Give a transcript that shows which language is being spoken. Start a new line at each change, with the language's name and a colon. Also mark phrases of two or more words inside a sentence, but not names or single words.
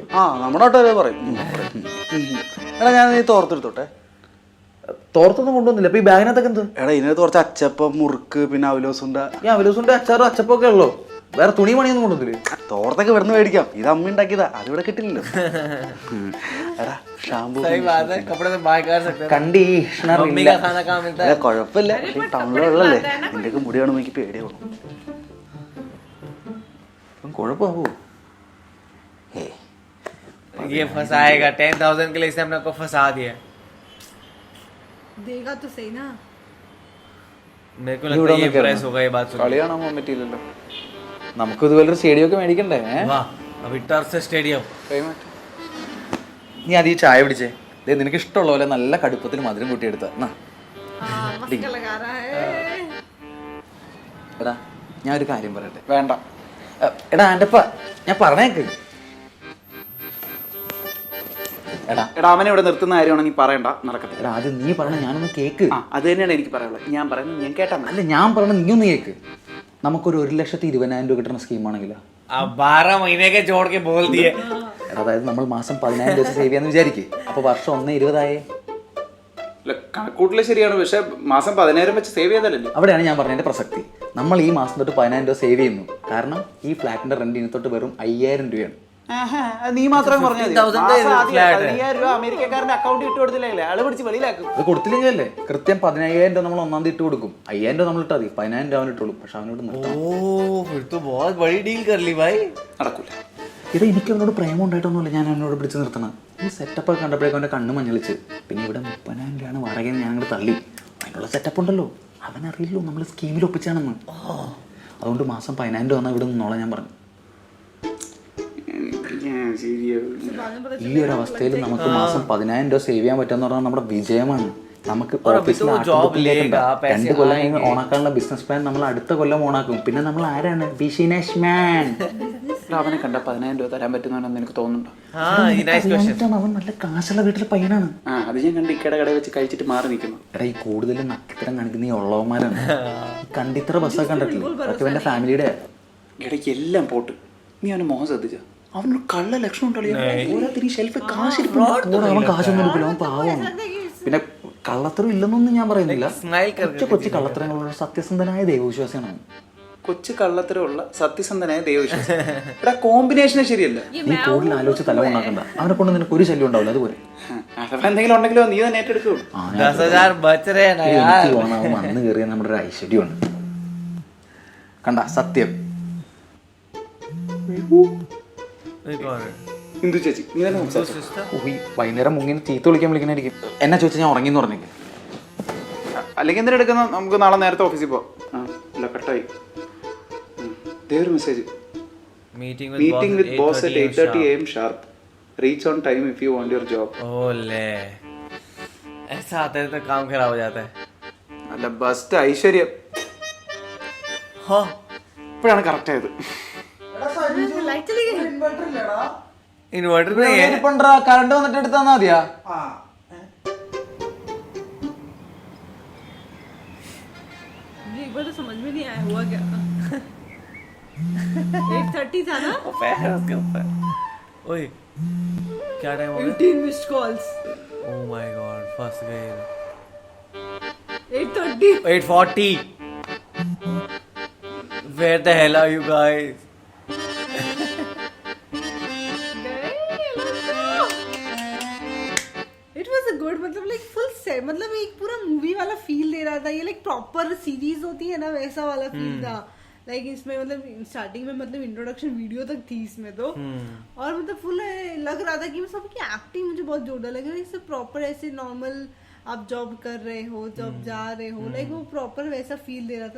Malayalam: ആ നമ്മുടെ നാട്ടുകാരെ പറയും. എടാ ഞാൻ നീ തോർത്തെടുത്തോട്ടെ. തോർത്തൊന്നും കൊണ്ടുവന്നില്ല. അപ്പൊ ഈ ബാഗിനകത്തൊക്കെ എന്ത്? എടാ ഇതിനകത്ത് കുറച്ച് അച്ചപ്പം, മുറുക്ക്, പിന്നെ അവലോസുണ്ട. ഈ അവലോസുണ്ട് അച്ചാറും അച്ചപ്പൊക്കെ ഉള്ളോ? വേറെ തുണി പണിയൊന്നും കൊണ്ടുവന്നില്ലേ? തോർത്തൊക്കെ ഇവിടുന്ന് മേടിക്കാം. ഇത് അമ്മ ഉണ്ടാക്കിയതാ, അതിവിടെ കിട്ടില്ലല്ലോ. എടാ ഷാമ്പു
Hindi: सही बात है, कपड़े तो बाय कर सकते हैं.
Malayalam: കണ്ടീഷണർ
Hindi: मम्मी का खाना कहाँ मिलता है?
Malayalam: കുഴപ്പമില്ല. ടൗണിലുള്ളല്ലേ, നിന്റെയൊക്കെ മുടി കാണുമ്പോൾ എനിക്ക് പേടിയാവും. കുഴപ്പമാവോ?
Hindi: ये फंसाएगा. 10,000 के लिए इसने अपने को फंसा दिया. देगा तो सही ना. मेरे को लगता है ये प्रेस होगा ये बात सुन.
Malayalam: കളി കാണാൻ പോകാൻ പറ്റിയില്ലല്ലോ. നമുക്ക് ഇതുപോലെ ഒരു സ്റ്റേഡിയം ഒക്കെ മേടിക്കണ്ടേ?
Hindi: वाह, अभी टर्फ से स्टेडियम.
Malayalam: നീ ആദ്യം ഈ ചായ പിടിച്ചേ. നിനക്ക് ഇഷ്ടമുള്ള പോലെ നല്ല കടുപ്പത്തിൽ മധുരം കൂട്ടിയെടുത്ത.
Hindi: मस्त लगा रहा है.
Malayalam: എടാ ഞാൻ ഒരു കാര്യം പറയട്ടെ. വേണ്ട. എടാ ആൻ്റപ്പ ഞാൻ പറഞ്ഞേക്ക്. എടാ എടാ അവനെ ഇവിടെ നിർത്തുന്ന കാര്യമാണെങ്കിൽ പറയണ്ട, നടക്കട്ടെ. എടാ ആദ്യം നീ പറഞ്ഞ ഞാനൊന്ന് കേക്ക്. ആ അത് തന്നെയാണ് എനിക്ക് പറയാനുള്ളത്. ഞാൻ പറയുന്നത് ഞാൻ കേട്ടാ മതി. അല്ല ഞാൻ പറഞ്ഞ നീ ഒന്ന് കേക്ക്. നമുക്കൊരു 1,20,000 രൂപ കിട്ടുന്ന സ്കീമാണെങ്കിലോ?
Hindi: अब 12 महीने के जोड़ के बोल दिए.
Malayalam: എടാ അതായത് നമ്മൾ മാസം 10,000 രൂപ സേവ് ചെയ്യാന്ന് വിചാരിക്കും. അപ്പൊ വർഷം 1,20,000 കണക്കൂട്ടില് ശരിയാണ്, പക്ഷെ മാസം 10,000 വെച്ച് സേവ് ചെയ്താലല്ലേ. അവിടെയാണ് ഞാൻ പറഞ്ഞതിന്റെ പ്രസക്തി. നമ്മൾ ഈ മാസം തൊട്ട് 10,000 രൂപ സേവ് ചെയ്യുന്നു. കാരണം ഈ ഫ്ലാറ്റിന്റെ റെന്റ് ഇനി തൊട്ട് വെറും 5,000 രൂപയാണ്. നീ മാത്രം പറഞ്ഞാൽ 15,000 രൂപ അമേരിക്കക്കാരന്റെ അക്കൗണ്ട് ഇട്ട് കൊടുത്തില്ലേ, ആള് പിടിച്ച് വെളിയിലാക്കും. അത് കൊടുത്തില്ലെങ്കിലല്ലേ കൃത്യം 15,000 രൂപ നമ്മൾ 1-ാം തീയതി ഇട്ട് കൊടുക്കും. 5,000 രൂപ നമ്മൾ ഇട്ടാൽ മതി. 10,000 രൂപ അവൻ ഇട്ടോളും. പക്ഷെ അവനോട് നിർത്താം.
Hindi: ओह, फिर तो बहुत बड़ी डील कर ली भाई.
Malayalam: നടക്കൂല. ഇത് എനിക്ക് അവനോട് പ്രേമം ഉണ്ടായിട്ടൊന്നുമില്ല. ഞാൻ അവനോട് പിടിച്ച് നിർത്തണം. ഈ സെറ്റപ്പ് ഒക്കെ കണ്ടപ്പോഴേക്കും അവൻ്റെ കണ്ണ് മഞ്ഞളിച്ച്. പിന്നെ ഇവിടെ 30,000 രൂപയാണ് വാടകയെന്ന് ഞാൻ അങ്ങോട്ട് തള്ളി. അതിനുള്ള സെറ്റപ്പ് ഉണ്ടല്ലോ. അവനറിയില്ലോ നമ്മൾ സ്കീമിൽ ഒപ്പിച്ചാണെന്ന്. അതുകൊണ്ട് മാസം 10,000 രൂപ വന്നാൽ ഇവിടെ നിന്നോളാം ഞാൻ പറഞ്ഞു. ഈ ഒരു അവസ്ഥയിൽ നമുക്ക് മാസം 10,000 രൂപ സേവ് ചെയ്യാൻ പറ്റുമെന്ന് പറഞ്ഞാൽ നമ്മുടെ വിജയമാണ്. നമുക്ക് ഓഫീസിൽ 2 കൊല്ലം ഓണാക്കാനുള്ള
English: business plan
Malayalam: നമ്മൾ അടുത്ത കൊല്ലം ഓണാക്കും. പിന്നെ നമ്മൾ ആരാണ്?
English: business man.
Malayalam: അവനെ കണ്ട 10,000 രൂപ തരാൻ പറ്റുന്നതാണെന്ന് എനിക്ക് തോന്നുന്നുണ്ടോ?
Hindi: हाँ, ये
English: nice question.
Malayalam: അവൻ നല്ല കാശുള്ള വീട്ടിലെ പയ്യനാണ്. ആ അത് ഞാൻ കണ്ട് ഇക്കടെ കടയിൽ വെച്ച് കഴിച്ചിട്ട് മാറി നിൽക്കുന്നു. എടാ ഈ കൂടുതലും നക്കിത്തരം കാണിക്കുന്ന ഈ ഉള്ളവന്മാരാണ്. കണ്ടിത്ര ബസ്സൊക്കെ കണ്ടിട്ടില്ല. അതൊക്കെ എൻ്റെ ഫാമിലിയുടെ. ഇടയ്ക്ക് എല്ലാം പോട്ട്. നീ അവന് മോഹം ശ്രദ്ധിച്ച അവനൊരു കള്ള ലക്ഷണം ഉണ്ടല്ലോ. ഷെൽഫ് അവൻ കാശൊന്നും എടുക്കില്ല. അവൻ പാവമാണ്. പിന്നെ കള്ളത്തരം ഇല്ലെന്നൊന്നും ഞാൻ പറയുന്നില്ല. കൊച്ചു കള്ളത്തരങ്ങളുള്ള സത്യസന്ധനായ ദൈവവിശ്വാസിയാണ്. കൊച്ചു കള്ളത്തരമുള്ള സത്യസന്ധനായ ദൈവവിശ്വാസം. എടാ കോമ്പിനേഷൻ ശരിയല്ല. നീ കൂടുതൽ ആലോചിച്ച് തല ഉണ്ടാക്കണ്ട. അവനെ കൊണ്ട് നിനക്ക് ഒരു ശല്യം ഉണ്ടാവില്ല. അതുപോലെ അഥവാ എന്തെങ്കിലും ഉണ്ടെങ്കിലോ നീ തന്നെ ഏറ്റെടുക്കൂ.
Hindi: 10,000 बच रहे हैं ना यार.
Malayalam: അവൻ വന്ന് കയറിയ നമ്മുടെ ഒരു ഐശ്വര്യമാണ്. കണ്ട സത്യം. ഹിന്ദു ചേച്ചി നീ തന്നെ സംസാരിച്ചു. വൈകുന്നേരം മുങ്ങിന് ചീത്ത വിളിക്കാനായിരിക്കും. എന്നെ ചോദിച്ചാൽ ഞാൻ ഉറങ്ങിന്ന് പറഞ്ഞേക്ക്. അല്ലെങ്കിൽ എന്തിനാ എടുക്കുന്ന? നമുക്ക് നാളെ നേരത്തെ ഓഫീസിൽ പോവാം. ഇല്ല കട്ടായി. ഒരു മെസ്സേജ്.
English: Meeting with boss at 8:30 AM sharp. Reach on time if you want your job.
Hindi: ओले. ऐसा आता है तो काम खराब हो जाता है.
Malayalam: അല്ല ബെസ്റ്റ് ഐശ്വര്യം
Hindi: हाँ
Malayalam: ഇപ്പോഴാണ് കറക്റ്റ് ആയത്.
Hindi: लाइट चली गई. इन्वर्टर नहीं है.
Malayalam: കറണ്ട് വന്നിട്ട് എടുത്താ മതിയാ.
Hindi: मुझे एक बार तो समझ में नहीं आया हुआ क्या. 8:30 था ना. पैर उसके ऊपर. ओए क्या टाइम हो गया? 18
English: missed calls. oh my god
Hindi: फंस गए. 8:30. 8:40.
English: Where the hell are you guys? It was a good, मतलब like full set,
Hindi: मतलब एक पूरा मूवी वाला फील दे रहा था. ये लाइक
English: proper series
Hindi: होती है ना वैसा वाला फील था. लाइक इसमें मतलब स्टार्टिंग में मतलब
English: introduction video
Hindi: तक थी इसमें तो. और मतलब फुल लग रहा था कि सबकी एक्टिंग मुझे बहुत जोरदार लग रहा है. इससे प्रॉपर ऐसे नॉर्मल आप जॉब कर रहे हो, जॉब जा रहे हो, लाइक वो प्रॉपर वैसा फील दे रहा था.